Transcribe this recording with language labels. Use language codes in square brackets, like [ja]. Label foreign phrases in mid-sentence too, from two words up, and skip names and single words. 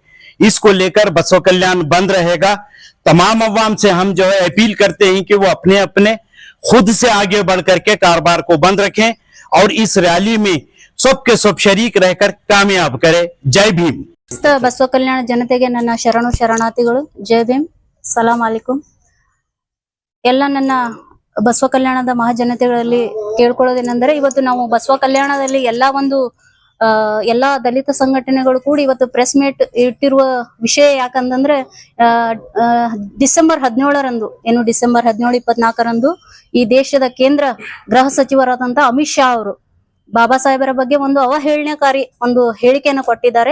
[hi] इसको लेकर बसवा कल्याण बंद रहेगा। तमाम अवाम से हम जो है अपील करते हैं कि वो अपने अपने खुद से आगे बढ़ करके कारोबार को बंद रखें और इस रैली में सबके सब शरीक रहकर कामयाब करे। जय भीम। [kn] ಬಸವ ಕಲ್ಯಾಣ ಜನತೆಗೆ ನನ್ನ ಶರಣು ಶರಣಾರ್ಥಿಗಳು ಜೈ ಭೀಮ್ [ar] سلام عليكم. [kn] ಎಲ್ಲ ನನ್ನ ಬಸವ ಕಲ್ಯಾಣದ ಮಹಾಜನತೆಗಳಲ್ಲಿ ಕೇಳಿಕೊಳ್ಳೋದೇನೆಂದರೆ ಇವತ್ತು ನಾವು ಬಸವ ಕಲ್ಯಾಣದಲ್ಲಿ ಎಲ್ಲಾ ದಲಿತ ಸಂಘಟನೆಗಳು ಕೂಡಿ ಇವತ್ತು [en] press meet [kn] ಇಟ್ಟಿರುವ ವಿಷಯ ಯಾಕಂದ್ರೆ ಡಿಸೆಂಬರ್ 17ರಂದು ಏನು ಡಿಸೆಂಬರ್ 17, 24ರಂದು ಈ ದೇಶದ ಕೇಂದ್ರ ಗೃಹ ಸಚಿವರಾದಂತ ಅಮಿತ್ ಶಾ ಅವರು ಬಾಬಾ ಸಾಹೇಬರ ಬಗ್ಗೆ ಒಂದು ಅವಹೇಳನಕಾರಿ ಒಂದು ಹೇಳಿಕೆಯನ್ನು ಕೊಟ್ಟಿದ್ದಾರೆ।